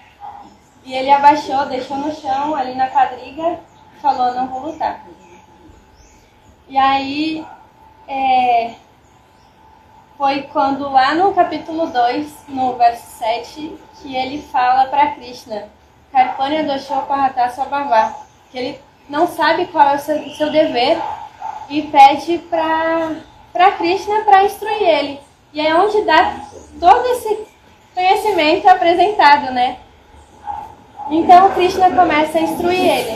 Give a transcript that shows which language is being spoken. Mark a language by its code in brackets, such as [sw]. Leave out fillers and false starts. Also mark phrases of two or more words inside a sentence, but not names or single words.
[pt] E ele abaixou, deixou no chão, ali na quadriga, falou, não vou lutar. E aí, foi quando lá no capítulo 2, no verso 7, que ele fala para Krishna, [sa] कार्पण्य दोषो परत स्वभाव, [pt] que ele não sabe qual é o seu dever e pede para Krishna para instruir ele. E é onde dá todo esse conhecimento apresentado, né? Então Krishna começa a instruir ele.